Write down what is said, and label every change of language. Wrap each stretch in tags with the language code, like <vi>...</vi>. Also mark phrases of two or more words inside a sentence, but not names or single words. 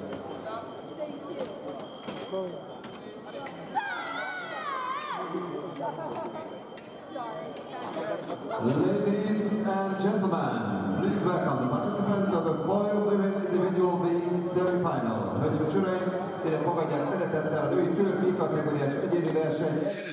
<en>Ladies and gentlemen, please welcome the participants of the foil women individual B semi-final.</en> <hu>Hölgyeim és uraim, kérem fogadják szeretettel a női tör B kategóriás egyéni verseny.</hu>